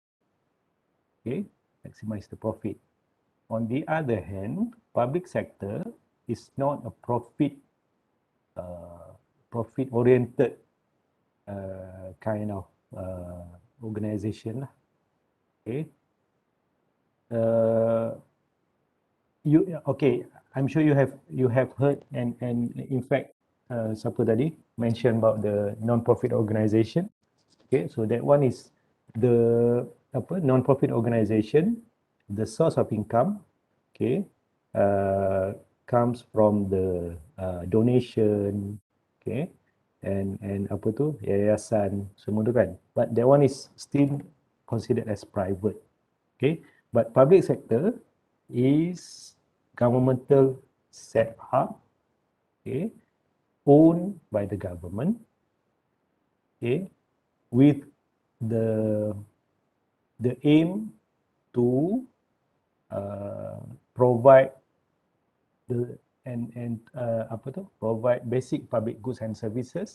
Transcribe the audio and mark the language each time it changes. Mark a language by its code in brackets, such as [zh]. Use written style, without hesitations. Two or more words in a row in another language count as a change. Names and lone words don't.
[en] Okay, maximize the profit. On the other hand, public sector is not a profit oriented kind of organization. Okay. Okay, I'm sure you have heard and in fact [ms] siapa tadi [en] mention about the non-profit organization. Okay, so that one is the non-profit organization, the source of income, okay, comes from the donation, okay, and [ms] yayasan semua tu kan. [en] But that one is still considered as private. Okay, but public sector is governmental set up, okay, owned by the government, okay, with the aim to provide provide basic public goods and services.